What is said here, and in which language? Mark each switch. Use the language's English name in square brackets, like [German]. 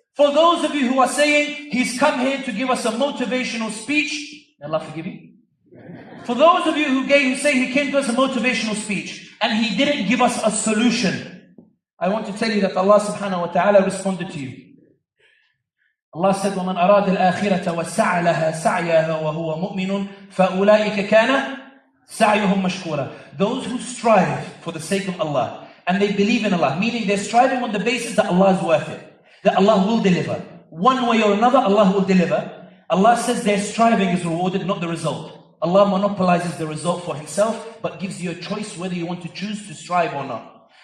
[English] For those of you who are saying, he's come here to give us a motivational speech, may Allah forgive you. For those of you who say he came to us a motivational speech and he didn't give us a solution, I want to tell you that Allah subhanahu wa ta'ala responded to you. Allah said, [Arabic] وَمَنْ أَرَادَ الْآخِرَةَ وَسَعَ لَهَا سَعْيَهَا وَهُوَ مُؤْمِنٌ فَأُولَٰئِكَ كَانَ سَعْيُهُمْ مَشْكُورًا. [English] Those who strive for the sake of Allah and they believe in Allah, meaning they're striving on the basis that Allah is worth it, that Allah will deliver. One way or another, Allah will deliver. Allah says their striving is rewarded, not the result. Allah monopolizes the result for himself, but gives you a choice whether you want to choose to strive or not.